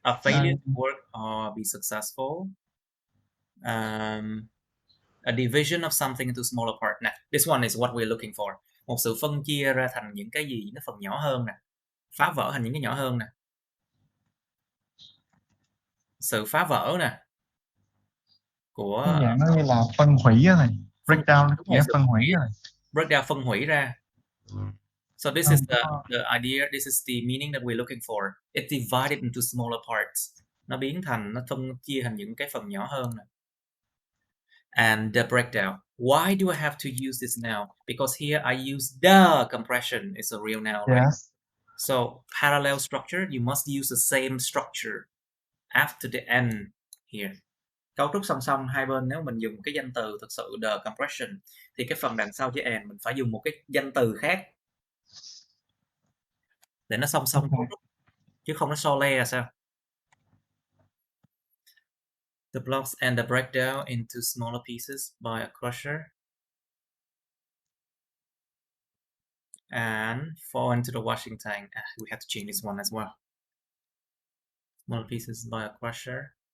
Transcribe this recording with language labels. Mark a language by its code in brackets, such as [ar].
[en] a failure to work or be successful. A division of something into smaller parts. Nè, this one is what we're looking for. [vi] Một sự phân chia ra thành những cái gì nó phần nhỏ hơn nè. Phá vỡ thành những cái nhỏ hơn nè. Sự phá vỡ nè. Của dạng nó như là phân hủy á thầy. Breakdown nghĩa phân hủy rồi. Breakdown phân hủy ra. [en] So this is the idea, this is the meaning that we're looking for. It's divided into smaller parts. [vi] Nó biến thành, nó phân chia thành những cái phần nhỏ hơn nè. [en] And the breakdown. Why do I have to use this now? Because here I use the compression. It's a real noun, right? Yes. So parallel structure, you must use the same structure after the n here. [vi] Cấu trúc song song hai bên, nếu mình dùng cái danh từ thực sự [en] the compression [vi] thì cái phần đằng sau chữ n mình phải dùng một cái danh từ khác để nó song song cấu trúc, chứ không nó so le là sao? [en] The blocks and the breakdown into smaller pieces by a crusher and fall into the washing tank. We have to change this one as well. Smaller pieces by a crusher.